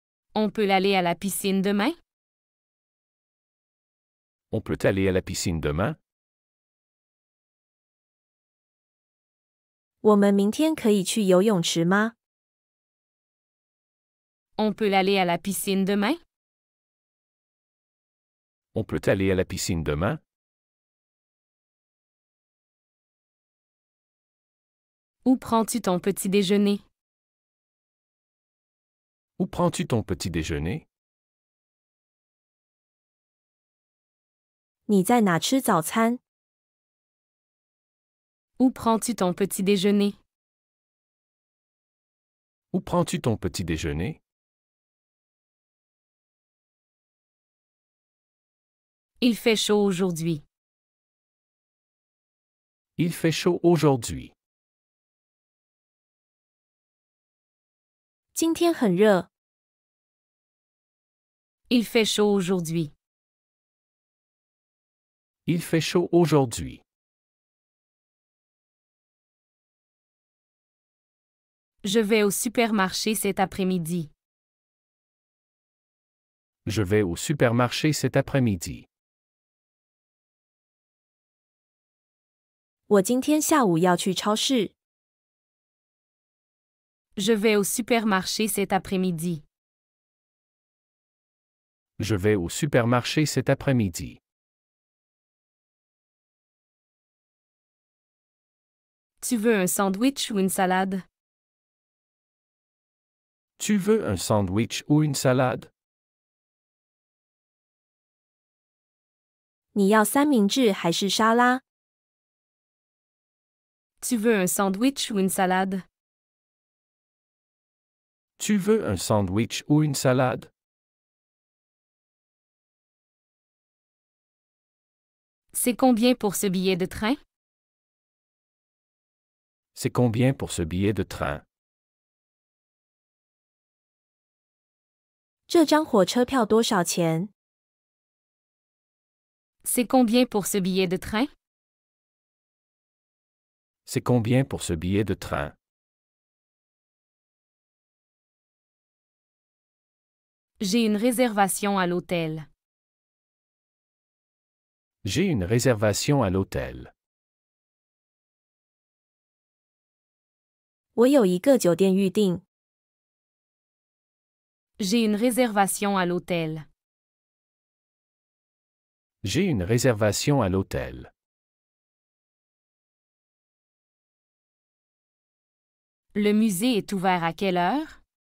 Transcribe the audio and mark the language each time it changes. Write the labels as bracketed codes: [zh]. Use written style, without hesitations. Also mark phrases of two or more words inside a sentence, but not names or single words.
[fr] On peut aller à la piscine demain? On peut aller à la piscine demain? [zh] 我们明天可以去游泳池吗？ [fr] On peut aller à la piscine demain? On peut aller à la piscine demain? Où prends-tu ton petit déjeuner? Où prends-tu ton petit déjeuner? [zh] 你在哪吃早餐？ [fr] Où prends-tu ton petit déjeuner? Où prends-tu ton petit déjeuner? Il fait chaud aujourd'hui. Il fait chaud aujourd'hui. [zh] 今天很热。 [fr] Il fait chaud aujourd'hui. Il fait chaud aujourd'hui. Je vais au supermarché cet après-midi. Je vais au supermarché cet après-midi. [zh] 我今天下午要去超市。 [fr] Je vais au supermarché cet après-midi. Je vais au supermarché cet après-midi. Tu veux un sandwich ou une salade? Tu veux un sandwich ou une salade? [zh] 你要三明治还是沙拉？ [fr] Tu veux un sandwich ou une salade? Tu veux un sandwich ou une salade? C'est combien pour ce billet de train? C'est combien pour ce billet de train? [zh] 这张火车票多少钱？ [fr] C'est combien pour ce billet de train? C'est combien pour ce billet de train? J'ai une réservation à l'hôtel. J'ai une réservation à l'hôtel. [zh] 我有一个酒店预订。 [fr] J'ai une réservation à l'hôtel. J'ai une réservation à l'hôtel. Le musée est ouvert à quelle heure?